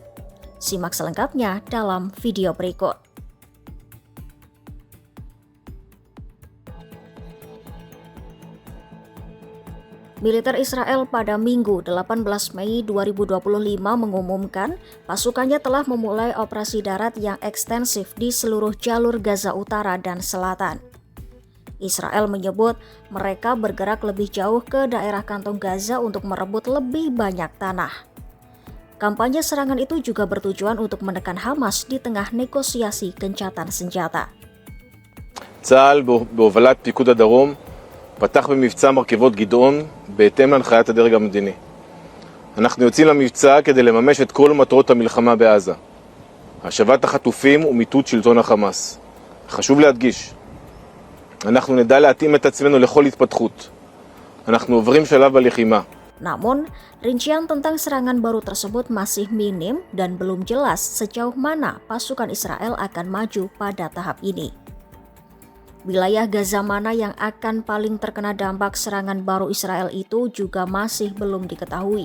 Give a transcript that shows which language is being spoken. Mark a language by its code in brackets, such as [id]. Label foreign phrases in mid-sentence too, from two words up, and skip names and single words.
[id] Simak selengkapnya dalam video berikut. Militer Israel pada Minggu 18 Mei 2025 mengumumkan pasukannya telah memulai operasi darat yang ekstensif di seluruh jalur Gaza Utara dan Selatan. Israel menyebut mereka bergerak lebih jauh ke daerah kantong Gaza untuk merebut lebih banyak tanah. Kampanye serangan itu juga bertujuan untuk menekan Hamas di tengah negosiasi gencatan senjata. [he] צה"ל בהובלת פיקוד הדרום פתח במבצע מרכבות גדעון בהתאם להנחיית הדרג המדיני. אנחנו יוצאים למבצע כדי לממש את כל מטרות המלחמה בעזה. השבת החטופים ומיטוט שלטון החמאס. חשוב להדגיש, אנחנו נדע להתאים את עצמנו לכל התפתחות. אנחנו עוברים שלב בלחימה. [id] Namun, rincian tentang serangan baru tersebut masih minim dan belum jelas sejauh mana pasukan Israel akan maju pada tahap ini. Wilayah Gaza mana yang akan paling terkena dampak serangan baru Israel itu juga masih belum diketahui.